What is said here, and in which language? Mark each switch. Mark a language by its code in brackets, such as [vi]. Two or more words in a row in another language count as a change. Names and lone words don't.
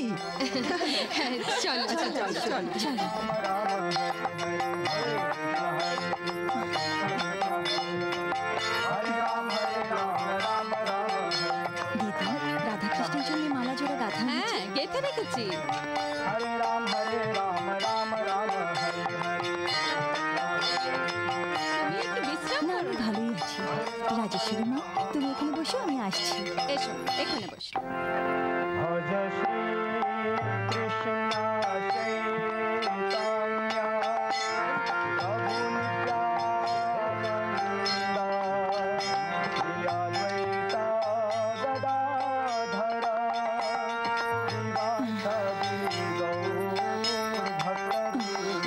[bn] চলো চলো চলো চলো। দিদি, রাধাকৃষ্ণের জন্য মালা জোড়া গাঁথা? হ্যাঁ, গেঁথে রেখেছি। [sa] हरे राम राम राम हरे [bn] তুমি একটু বিশ্রাম না, আমি ভালোই আছি। রাজেশ্বরী মা, তুমি এখানে বসো, আমি আসছি। এসো, এখানে বসো। [sa] भज श्री कृष्ण चैतन्य प्रभु नित्यानंद श्री अद्वैत गदाधर श्रीवासदि गौर भक्त